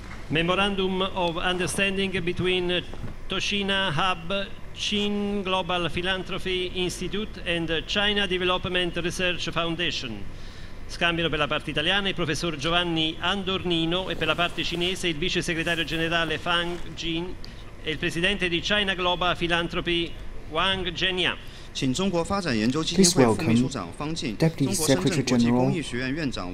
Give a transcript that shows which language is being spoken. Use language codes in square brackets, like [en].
[en] Memorandum of Understanding between Toshina Hub, Chin Global Philanthropy Institute and China Development Research Foundation. [it] Scambiano per la parte italiana il professor Giovanni Andornino e per la parte cinese il vice segretario generale Fang Jin e il presidente di China Global Philanthropy Wang Zhenya. [en] Please welcome Deputy Secretary General Mr.